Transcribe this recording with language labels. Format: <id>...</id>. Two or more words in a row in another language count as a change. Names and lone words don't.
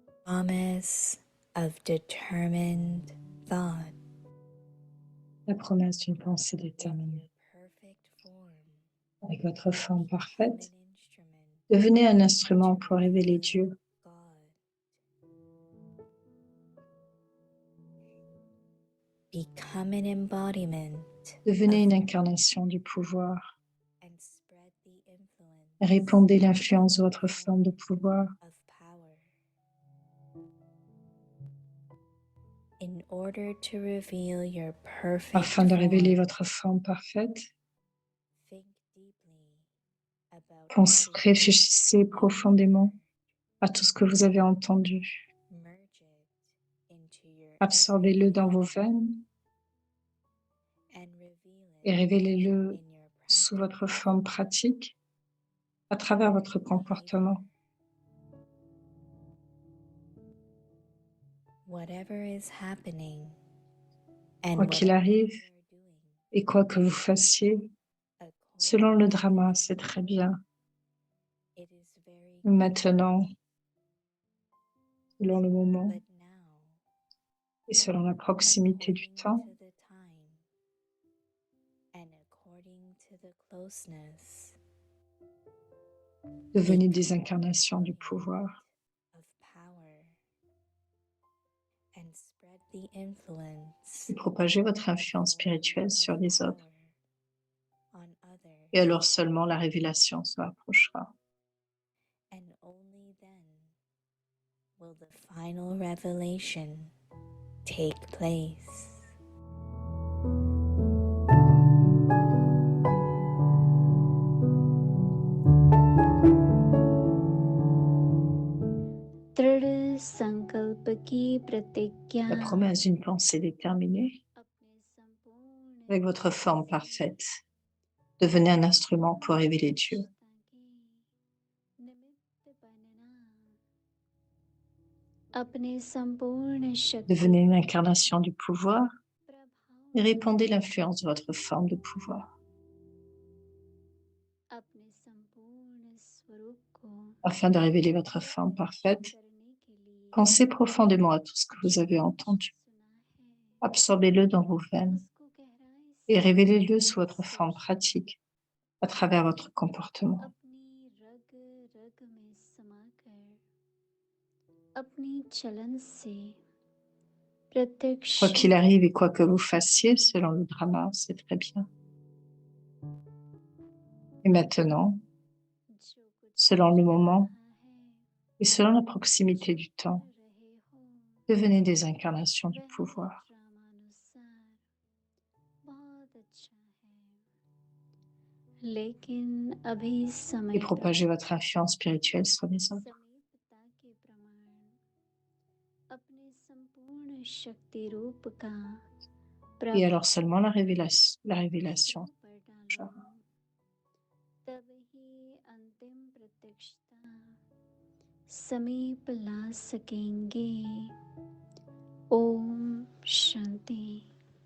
<en>promise of determined thought.</en> <fr>La promesse d'une pensée déterminée.</fr> <en>Perfect form.</en> <fr>Avec votre forme</fr> <en>Become</en> <fr>parfaite,</fr> <en>an instrument</en> <fr>devenez un instrument</fr> <en>to</en> <fr>pour révéler</fr> <en>reveal</en> <fr>Dieu.</fr> <en>God. Become an embodiment</en> <fr>Devenez une</fr> <en>of</en> <fr>incarnation du pouvoir.</fr> <en>and spread the influence</en> <fr>Répandez l'influence de votre forme de pouvoir</fr> <en>of power. In order to reveal your perfect</en> <fr>afin de révéler</fr> <en>form,</en> <fr>votre forme parfaite.</fr> <en>think deeply about everything</en> <fr>Réfléchissez profondément à tout ce que vous avez entendu.</fr> <en>merge it into your</en> <fr>Absorbez-le dans vos veines</fr> <en>and reveal</en> <fr>et</fr> <en>it</en> <fr>révélez-le</fr> <en>in your</en> <fr>sous votre</fr> <en>practice.</en> <fr>forme pratique à travers votre comportement.</fr> <en>Whatever is happening and</en> <fr>Quoi qu'il</fr> <en>whatever</en> <fr>arrive</fr> <en>you are doing,</en> <fr>et quoi que vous fassiez, selon le drama, c'est très bien.</fr> <en>it is very</en> <fr>Maintenant, selon le moment</fr> <en>but now,</en> <fr>et selon la proximité du</fr> <en>according</en> <fr>temps,</fr> <en>to the time and according to the closeness</en> <fr>devenez des incarnations du pouvoir</fr> <en>of power and spread the influence</en> <fr>et propagez votre influence spirituelle sur les autres.</fr> <en>on others,</en> <fr>Et alors seulement la révélation se rapprochera.</fr> <en>and only then will the final revelation take place.</en> <hi>दृढ़ संकल्प की प्रतिज्ञा</hi> <fr>La promesse d'une pensée déterminée,</fr> <hi>अपने संपूर्ण</hi> <fr>avec votre forme parfaite, devenez un instrument pour révéler Dieu.</fr> <hi>निमित्त बनना अपने संपूर्ण शक्ति</hi> <fr>Devenez une incarnation du pouvoir</fr> <hi>प्रभाव</hi> <fr>et répandez l'influence de votre forme de pouvoir</fr> <hi>अपने संपूर्ण स्वरूप को</hi> <fr>afin de révéler votre forme parfaite.</fr> <hi>करने के लिए</hi> <fr>Pensez profondément à tout ce que vous avez entendu.</fr> <hi>सुना है</hi> <fr>Absorbez-le dans vos veines</fr> <hi>उसको गहराई</hi> <fr>et</fr> <hi>से</hi> <fr>révélez-le sous votre forme pratique à travers votre comportement.</fr> <hi>अपनी रग रग में समाकर अपनी चलन से प्रत्यक्ष</hi> <fr>Quoi qu'il arrive et quoi que vous fassiez, selon le drama, c'est très bien. Et maintenant,</fr> <hi>जो कुछ</hi> <fr>selon le moment</fr> <hi>रहा है</hi> <fr>et selon la proximité du temps,</fr> <hi>कर रहे हो</hi> <fr>devenez des incarnations du</fr> <hi>वह</hi> <fr>pouvoir.</fr> <hi>ड्रामानुसार बहुत अच्छा है लेकिन अभी समय</hi> <fr>Et propagez votre influence spirituelle sur les autres.</fr> <hi>समीपता के प्रमाण अपने संपूर्ण शक्ति रूप का</hi> <fr>Et alors seulement la révélation.</fr> <hi>पर डालो तब ही अंतिम प्रत्यक्षता समीप ला सकेंगे ओम शांति।</hi>